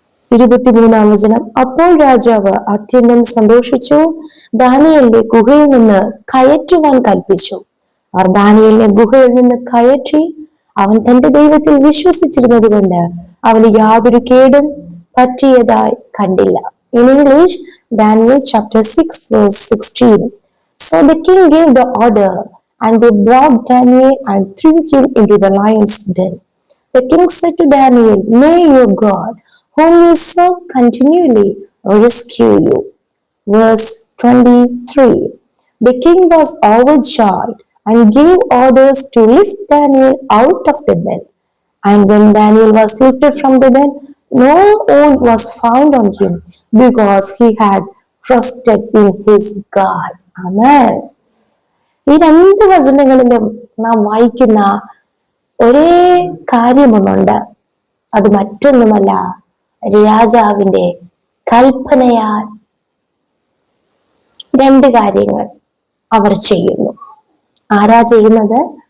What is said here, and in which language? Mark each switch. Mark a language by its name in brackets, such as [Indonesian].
[Malayalam] 23-ാം വചനം. അപ്പോൾ രാജാവ് അത്യന്തം സന്തോഷിച്ചു, ദാനിയേലിനെ ഗുഹയിൽ നിന്ന് കയറ്റുവാൻ കൽപ്പിച്ചു. അവർ ദാനിയേലിനെ ഗുഹയിൽ നിന്ന് കയറ്റി. അവൻ തന്റെ ദൈവത്തിൽ വിശ്വസിച്ചിരുന്നത് കൊണ്ട് അവന് യാതൊരു കേടും പറ്റിയതായി കണ്ടില്ല. [English] In English, Daniel chapter 6 verse 16. So the king gave the order and they brought Daniel and threw him into the lion's den. The king said to Daniel, may your God, whom you serve continually, rescue you. Verse 23. The king was overjoyed and gave orders to lift Daniel out of the den. And when Daniel was lifted from the den, no wound was found on him because he had trusted in his God. Amen. [Malayalam] ഈ രണ്ട് വചനങ്ങളിലും നാം വായിക്കുന്ന ഒരേ കാര്യമൊന്നുണ്ട്. അത് മറ്റൊന്നുമല്ല, രാജാവിന്റെ കൽപ്പനയാൽ രണ്ട് കാര്യങ്ങൾ അവർ ചെയ്യുന്നു. ആരാ ചെയ്യുന്നത്?